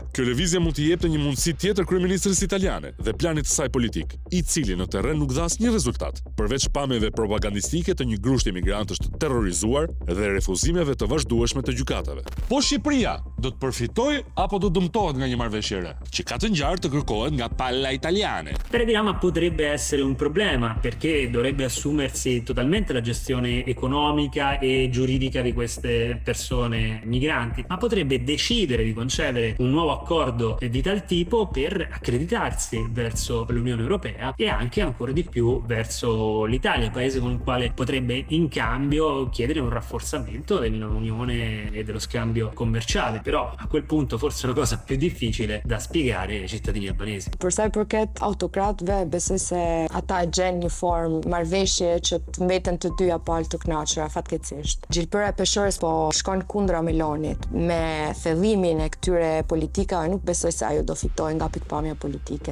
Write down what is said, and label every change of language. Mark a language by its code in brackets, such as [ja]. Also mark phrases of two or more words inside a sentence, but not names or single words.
[sq] Kjo lëvizje mund të jepte një mundësi tjetër kryeministres italiane dhe planit të saj politik, i cili në terren nuk dha asnjë rezultat, përveç pamjeve propagandistike të një grushti emigrantëve emigrantësh të terrorizuar dhe refuzimeve të vazhdueshme të gjykatave. Po Shqipëria do të përfitojë apo do dëmtohet nga një marrëveshje e re, që ka të ngjarë të kërkohet nga palla italiane? [it] Telegrama potrebbe essere un problema perché dovrebbe assumersi totalmente la gestione economica e giuridica di queste persone migranti, ma potrebbe decidere di concedere un nuovo accordo di tal tipo per accreditarsi verso l'Unione Europea e anche ancora di più verso l'Italia, paese con il quale potrebbe in cambio chiedere un rafforzamento dell'Unione e dello scambio commerciale. Però a quel punto forse è una cosa più difficile da spiegare ai cittadini albanesi. [sq] Për sa i përket autokratëve, besoj se ata e gjenë një formë marrëveshje që të mbeten të dyja palë të kënaqura fatkeqësisht. Gjilpëra Peshores po shkon kundra Melonit. Me thellimin e këtyre politikave nuk besoj se ajo do fitojë nga pikpamja politike.